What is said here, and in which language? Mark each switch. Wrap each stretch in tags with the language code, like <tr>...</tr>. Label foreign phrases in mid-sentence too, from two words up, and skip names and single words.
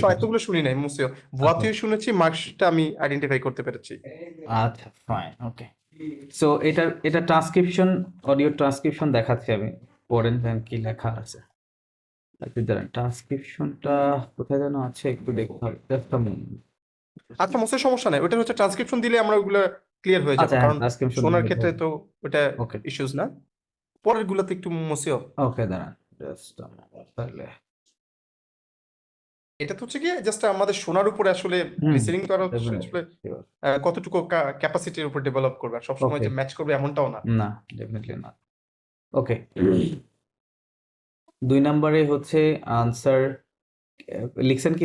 <bn>এতগুলো শুনি নাই মুসিও, ভুয়াতেও শুনেছি, মার্কসটা আমি আইডেন্টিফাই করতে পেরেছি। আচ্ছা, ফাইন, ওকে। সো এটা ট্রান্সক্রিপশন,</bn> <en>audio transcription</en> <bn>দেখাচ্ছি আমি। পড়েন দেখেন কি লেখা আছে। আচ্ছা, দাঁড়ান, ট্রান্সক্রিপশনটা কোথায় যেন আছে, একটু দেখতে হবে।</bn> <en>Just a moment.</en> <bn>আচ্ছা মুসিও, সমস্যা নাই, ওটা হচ্ছে ট্রান্সক্রিপশন দিলে আমরা ওগুলো ক্লিয়ার হয়ে যাবে, আচ্ছা, হ্যাঁ, কারণ ট্রান্সক্রিপশন শোনার দিলে ক্ষেত্রে হবে। তো ওটা ওকে, ইস্যুস না। পরের গুলোতে একটু মুসিও। ওকে, দাঁড়ান,</bn> <en>just a moment,</en> <bn>তাহলে। এটা তো হচ্ছে কি জাস্ট আমাদের শোনার উপরে আসলে, লিসেনিং করা হচ্ছে আসলে কতটুকু ক্যাপাসিটির উপর ডেভেলপ করবে, আর সবসময় ওকে, যে ম্যাচ করবে এমনটাও না। না, ডেফিনেটলি না। ওকে, 2 নম্বরে হচ্ছে আনসার লিখছেন কি 2</bn>